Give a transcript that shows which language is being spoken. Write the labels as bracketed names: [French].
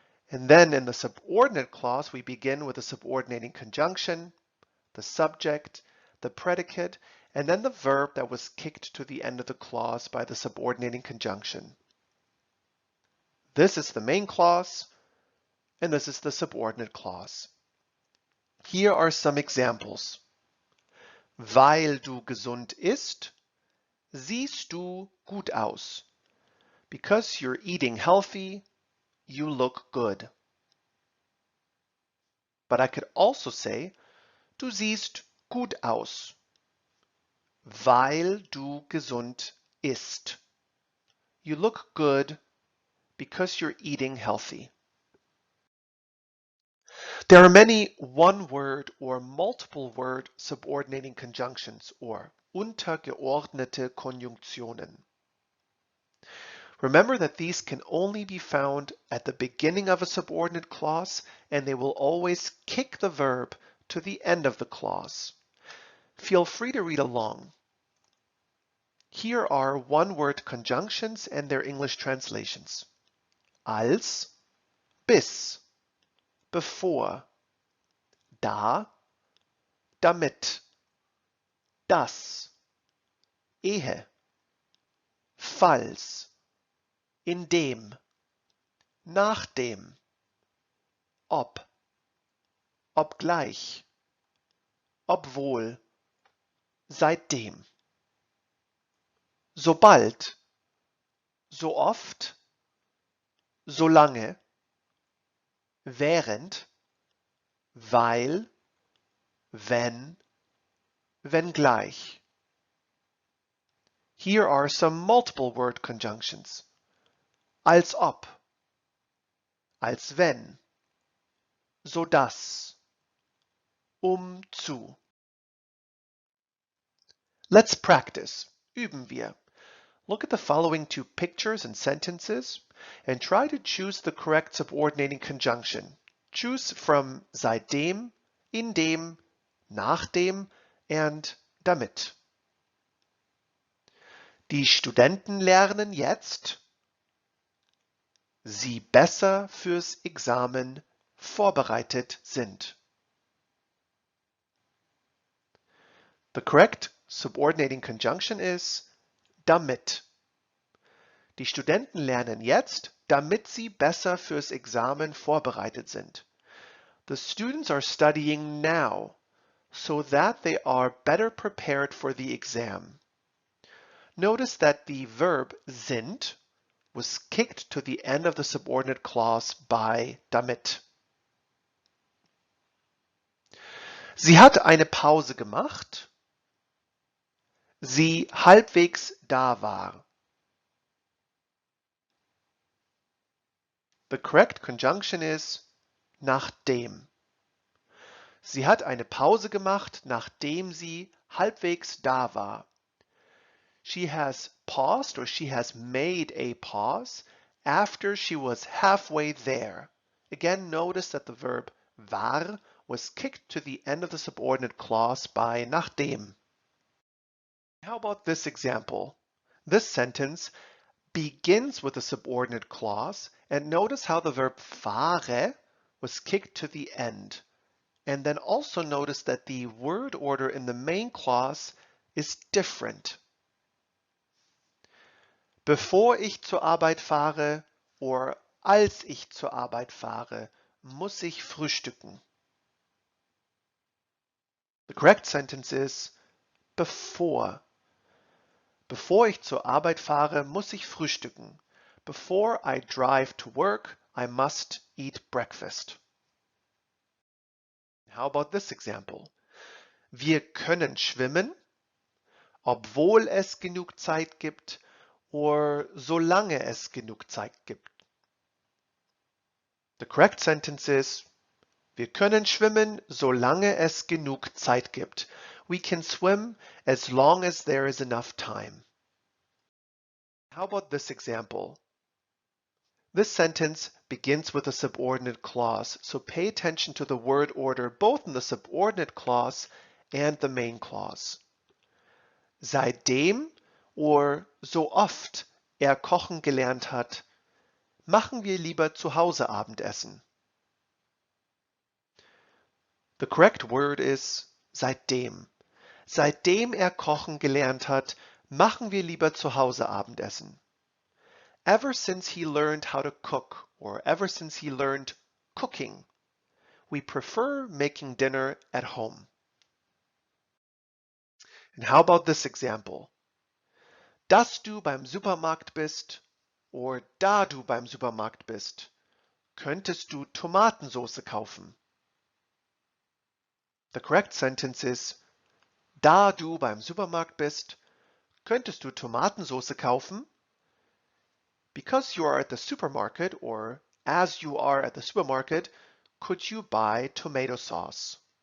[English] And then in the subordinate clause, we begin with a subordinating conjunction, the subject, the predicate, and then the verb that was kicked to the end of the clause by the subordinating conjunction. This is the main clause, and this is the subordinate clause. Here are some examples. [German] Weil du gesund ist, siehst du gut aus. [English] Because you're eating healthy, you look good. But I could also say, [German] du siehst gut aus, weil du gesund ist. [English] You look good because you're eating healthy. There are many one-word or multiple-word subordinating conjunctions or [German] untergeordnete Konjunktionen. [English] Remember that these can only be found at the beginning of a subordinate clause, and they will always kick the verb to the end of the clause. Feel free to read along. Here are one-word conjunctions and their English translations. [German] Als, bis, bevor, da, damit, das, ehe, falls, indem, nachdem, ob, obgleich, obwohl, seitdem. Sobald, so oft, solange, während, weil, wenn, wenngleich. [English] Here are some multiple word conjunctions. [German] Als ob, als wenn, so dass, zu. [English] Let's practice. [German] Üben wir. [English] Look at the following two pictures and sentences and try to choose the correct subordinating conjunction. Choose from seitdem, indem, nachdem, and damit. [German] Die Studenten lernen jetzt, sie besser fürs Examen vorbereitet sind. [English] The correct subordinating conjunction is damit. [German] Die Studenten lernen jetzt, damit sie besser fürs Examen vorbereitet sind. [English] The students are studying now so that they are better prepared for the exam. Notice that the verb sind was kicked to the end of the subordinate clause by damit. [German] Sie hat eine Pause gemacht, sie halbwegs da war. [English] The correct conjunction is [German] nachdem. Sie hat eine Pause gemacht, nachdem sie halbwegs da war. [English] She has paused or she has made a pause after she was halfway there. Again, notice that the verb war was kicked to the end of the subordinate clause by nachdem. How about this example? This sentence begins with a subordinate clause, and notice how the verb fahre was kicked to the end. And then also notice that the word order in the main clause is different. [German] Bevor ich zur Arbeit fahre or als ich zur Arbeit fahre muss ich frühstücken? [English] The correct sentence is bevor. [German] Bevor ich zur Arbeit fahre, muss ich frühstücken. [English] Before I drive to work, I must eat breakfast. How about this example? [German] Wir können schwimmen, obwohl es genug Zeit gibt or solange es genug Zeit gibt. [English] The correct sentence is [German] wir können schwimmen, solange es genug Zeit gibt. [English] We can swim as long as there is enough time. How about this example? This sentence begins with a subordinate clause, so pay attention to the word order both in the subordinate clause and the main clause. [German] Seitdem or so oft er kochen gelernt hat, machen wir lieber zu Hause Abendessen. [English] The correct word is [German] seitdem. Seitdem er kochen gelernt hat, machen wir lieber zu Hause Abendessen. [English] Ever since he learned how to cook, or ever since he learned cooking, we prefer making dinner at home. And how about this example? [German] Dass du beim Supermarkt bist, or da du beim Supermarkt bist, könntest du Tomatensauce kaufen. [English] The correct sentence is, [German] da du beim Supermarkt bist, könntest du Tomatensauce kaufen. [English] Because you are at the supermarket, or as you are at the supermarket, could you buy tomato sauce?